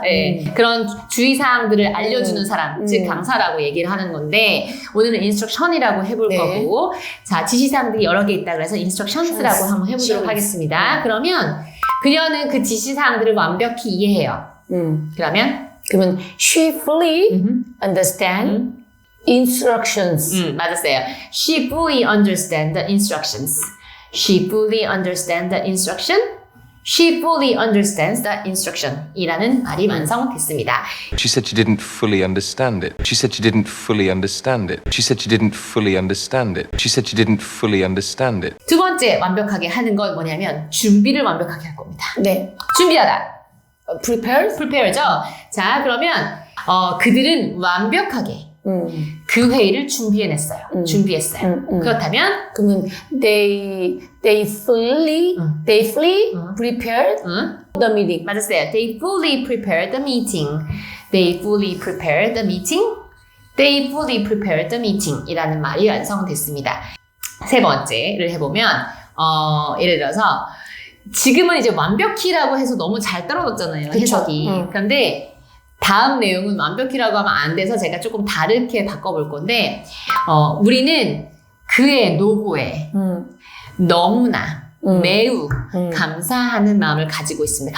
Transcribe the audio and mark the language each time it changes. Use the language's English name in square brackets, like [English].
[Korean] 네. 그런 주의사항들을 알려주는 사람, 즉 강사라고 얘기를 하는 건데, 오늘은 instruction이라고 해볼 네. 거고, 자, 지시사항들이 여러 개 있다 그래서 instructions라고 한번 해보도록 [English] Instructions. [Korean] 하겠습니다. 그러면 그녀는 그 지시사항들을 완벽히 이해해요. 그러면 그러면 [English] she fully understand instructions. [Korean] 맞았어요. [English] She fully understands the instructions. She fully understands the instruction. She fully understands the instruction. [Korean] 이라는 말이 완성됐습니다. [English] She said she didn't fully understand it. She said she didn't fully understand it. She said she didn't fully understand it. She said she didn't fully understand it. [Korean] 두 번째 완벽하게 하는 건 뭐냐면 준비를 완벽하게 할 겁니다. 네. 준비하다. [English] prepared? [Korean] prepare죠. 자, 그러면 그들은 완벽하게 그 회의를 준비해냈어요. 준비했어요. 그렇다면 그러면 [English] they fully prepared the meeting. [Korean] 맞았어요. [English] They fully prepared the meeting. They fully prepared the meeting. They fully prepared the meeting [Korean] 이라는 말이 완성됐습니다. 세 번째를 해보면 예를 들어서 지금은 이제 완벽히라고 해서 너무 잘 떨어졌잖아요. 그쵸. 해석이. 그런데 다음 내용은 완벽히라고 하면 안 돼서 제가 조금 다르게 바꿔볼 건데 우리는 그의 노고에 너무나 매우 감사하는 마음을 가지고 있습니다.